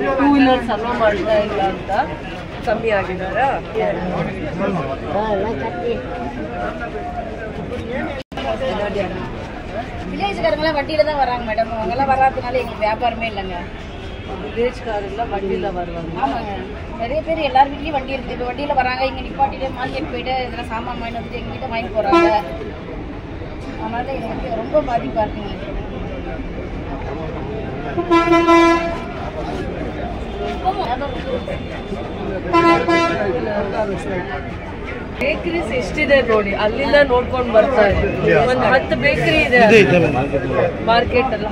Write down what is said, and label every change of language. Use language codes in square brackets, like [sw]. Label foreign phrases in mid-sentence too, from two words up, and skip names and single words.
[en] 2 wheelers allow [kn] ಮಾಡ್ತಾ ಇಲ್ಲ ಅಂತ ಕಮ್ಮಿ ಆಗಿದಾರ. [ta] வில்லேஜ்காரங்களாம் வண்டியில தான் வராங்க மேடம். அவங்கெல்லாம் வராதனால எங்களுக்கு வியாபாரமே இல்லைங்க. வில்லேஜ்காரெல்லாம் வண்டியில வருவாங்க. ஆமாங்க, நிறைய பேர் எல்லார் வீட்லயும் வண்டி இருக்குது. இப்போ வண்டியில வராங்க, இங்கே நிப்பாட்டிட்டு மார்க்கெட் போயிட்டு இதெல்லாம் சாமான் வாங்கிட்டு வந்துட்டு எங்ககிட்ட வாங்கி போறாங்க. அதனால இது வந்து ரொம்ப பாதிப்பா இருக்குங்க. [kn] ಬೇಕರೀಸ್ ಎಷ್ಟಿದೆ ನೋಡಿ, ಅಲ್ಲಿಂದ ನೋಡ್ಕೊಂಡು ಬರ್ತಾ ಇದ್ದೀವಿ. ಒಂದು 10 ಬೇಕರಿ ಇದೆ ಮಾರ್ಕೆಟ್ ಅಲ್ಲಿ.